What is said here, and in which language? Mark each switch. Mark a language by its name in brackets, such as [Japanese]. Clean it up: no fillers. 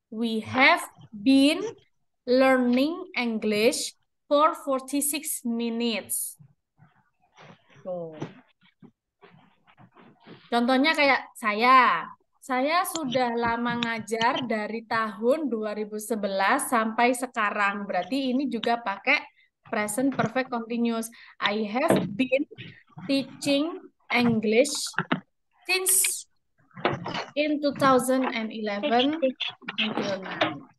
[English] We have been learning English for 46 minutes. [Indonesian] Tuh. Contohnya kayak saya sudah lama ngajar dari tahun 2011 sampai sekarang. Berarti ini juga pakai present perfect continuous. [English] I have been teaching English since in 2011 until now.